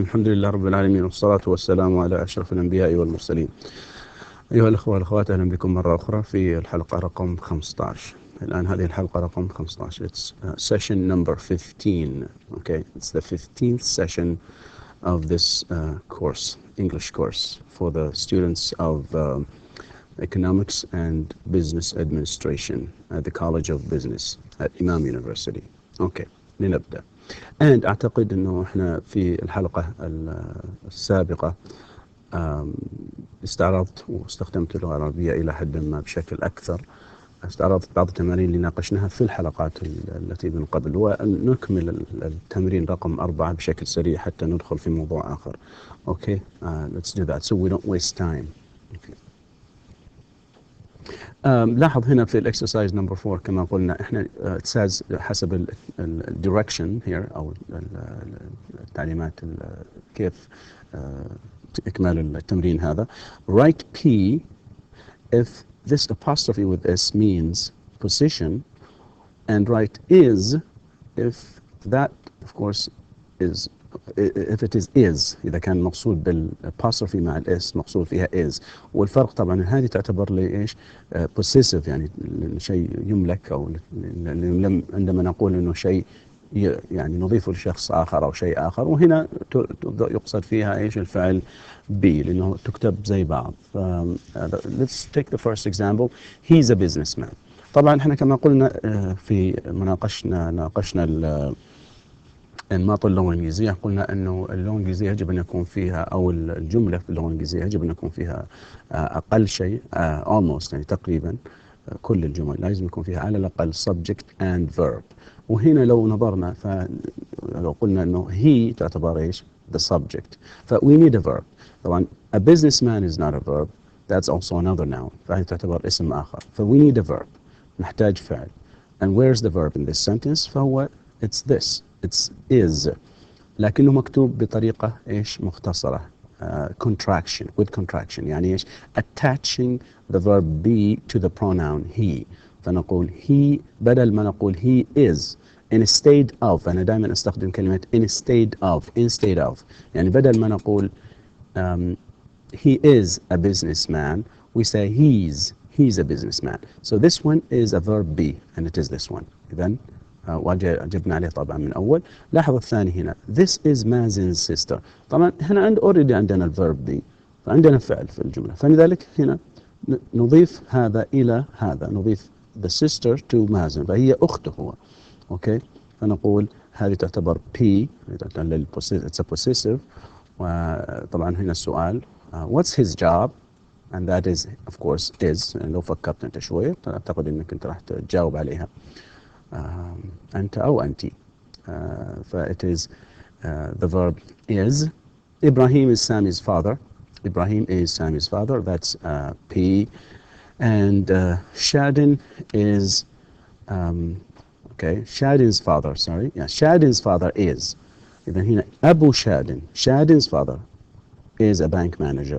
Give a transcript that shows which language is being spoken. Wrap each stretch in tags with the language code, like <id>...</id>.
<ar>الحمد لله رب العالمين، والصلاة والسلام على أشرف الأنبياء والمرسلين. أيها الأخوة والأخوات، أهلا بكم مرة أخرى في الحلقة رقم 15. الآن هذه الحلقة رقم 15.</ar> <en>It's session number 15. Okay, it's the 15th session of this course, English course, for the students of Economics and Business Administration at the College of Business at الإمام University.</en> <ar>Okay, لنبدأ.</ar> <en>And</en> <ar>أعتقد أنه إحنا في الحلقة السابقة استعرضت واستخدمت اللغة العربية إلى حد ما بشكل أكثر. استعرضت بعض التمارين اللي ناقشناها في الحلقات التي من قبل، ونكمل التمرين رقم 4 بشكل سريع حتى ندخل في موضوع آخر.</ar> <en>Okay, let's do that so we don't waste time. Okay.</en> <ar>لاحظ هنا في</ar> <en>الاكسرسايز نمبر</en> <ar>4 كما قلنا احنا</ar> <en>it says</en> <ar>حسب الدايركشن</ar> <en>here</en> <ar>او التعليمات كيف اكمال التمرين هذا.</ar> <en>Write P if this apostrophe with S means position, and write is if that of course is if it is</en> <ar>إذا كان مقصود بالapostrophe مع الاس مقصود فيها</ar> <en>is.</en> <ar>والفرق طبعا هذه تعتبر لي ايش possessive، يعني شيء يملك، او عندما نقول انه شيء يعني نضيفه لشخص آخر أو شيء آخر، وهنا يقصد فيها إيش الفعل be لأنه تكتب زي بعض.</ar> <en>Let's take the first example. He's a businessman.</en> <ar>طبعا احنا كما قلنا في ناقشنا النمط اللغة الإنجليزية، قلنا أنه اللغة الإنجليزية يجب أن يكون فيها، أو الجملة في اللغة الإنجليزية يجب أن يكون فيها أقل شيء almost، يعني تقريبا كل الجمل لازم يكون فيها على الأقل</ar> <en>subject and verb.</en> <ar>وهنا لو نظرنا فلو قلنا أنه he تعتبر إيش</ar> <en>the subject، we need a verb.</en> <ar>طبعا</ar> <en>a businessman is not a verb, that's also another noun،</en> <ar>فهي تعتبر اسم آخر.</ar> <en>we need a verb،</en> <ar>نحتاج فعل.</ar> <en>and where's the verb in this sentence؟</en> <ar>فهو</ar> <en>it's this، it's is،</en> <ar>لكنه مكتوب بطريقة إيش مختصرة،</ar> <en>contraction with contraction،</en> <ar>يعني إيش</ar> <en>attaching the verb be to the pronoun he.</en> <ar>فنقول</ar> <en>he</en> <ar>بدل ما نقول</ar> <en>he is instead of،</en> <ar>أنا دائما أستخدم كلمة</ar> <en>instead of،</en> <ar>يعني بدل ما نقول</ar> <en>he is a businessman we say he's a businessman. So this one is a verb be and it is this one.</en> <ar>إذن وجبنا عليه طبعا من أول. لاحظ الثاني هنا</ar> <en>this is Mazin's sister.</en> <ar>طبعا هنا already عندنا الverb be، فعندنا فعل في الجملة، فلذلك هنا نضيف هذا إلى هذا، نضيف</ar> <en>the sister to Mazin،</en> <ar>فهي أخته هو. أوكي، فنقول هذه تعتبر P،</ar> <en>it's a possessive.</en> <ar>وطبعا هنا السؤال</ar> <en>what's his job؟ and that is of course is.</en> <ar>لو فكرت أنت شوية أعتقد أنك أنت راح تجاوب عليها أنت أو أنتِ.</ar> <en>it is the verb is. Ibrahim is Sammy's father. Ibrahim is Sammy's father. That's P. And Shadin is Shadin's father. Sorry, yeah, Shadin's father is.</en> <ar>إذن هنا أبو</ar> <en>Shadin's father is a bank manager.</en>